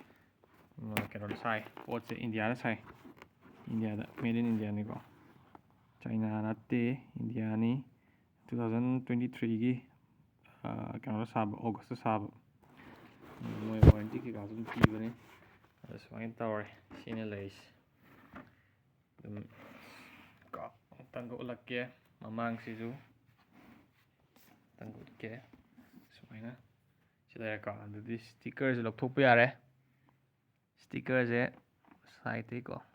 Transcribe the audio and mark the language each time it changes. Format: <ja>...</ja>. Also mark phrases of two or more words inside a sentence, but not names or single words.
<mni>kano sai pot se India da sai India da</mni> <en>made in</en> <mni>India ni ko ꯆꯥꯏꯅꯥ ꯅꯠꯇꯦ ꯏꯟꯗꯤꯌꯥꯅꯤ 2023ꯒꯤ ꯀꯩꯅꯣꯗ ꯁꯥꯕ ꯑꯣꯒꯁꯇ ꯁꯥꯕ ꯃꯣꯏ ꯋꯥꯔꯦꯟꯇꯤ ꯀꯩꯀꯥꯁꯨ ꯑꯗꯨꯝ ꯄꯤꯕꯅꯦ ꯑꯗ ꯁꯨꯃꯥꯏꯅ ꯇꯧꯔꯦ ꯁꯤꯅ ꯂꯩꯔꯤꯁꯦ ꯑꯗꯨꯝ ꯑꯃꯨꯛꯇꯪꯒ ꯎꯠꯂꯛꯀꯦ ꯃꯃꯥꯡꯁꯤꯁꯨ ꯑꯃꯨꯛꯇꯪꯒ ꯎꯠꯀꯦ ꯁꯨꯃꯥꯏꯅ ꯁꯤ ꯂꯩꯔꯦꯀꯣ ꯑꯗꯨꯗꯤ ꯁ꯭ꯇꯤꯀꯔꯁꯦ ꯂꯧꯊꯣꯛꯄ ꯌꯥꯔꯦ ꯁ꯭ꯇꯤꯀꯔꯁꯦ ꯁꯥꯏꯗꯇꯩꯀꯣ</mni>